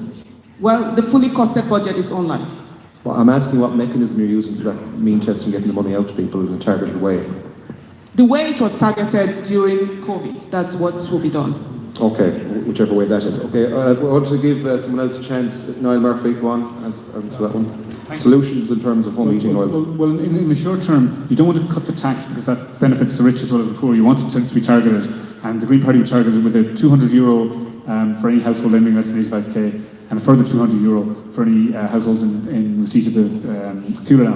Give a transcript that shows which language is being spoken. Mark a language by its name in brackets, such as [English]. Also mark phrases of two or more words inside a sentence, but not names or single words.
[English] Well, the fully costed budget is online. Well, I'm asking what mechanism you're using for that mean test and getting the money out to people in a targeted way. The way it was targeted during COVID, that's what will be done. Okay, whichever way that is. Okay, I want to give someone else a chance. Niall Murphy, go on, answer that one. Solutions in terms of home heating oil. Well, in the short term, you don't want to cut the tax because that benefits the rich as well as the poor. You want it to be targeted, and the Green Party would target it with a €200 for any household earning less than 85k. and a further €200 for any households in receipt of the fuel allowance.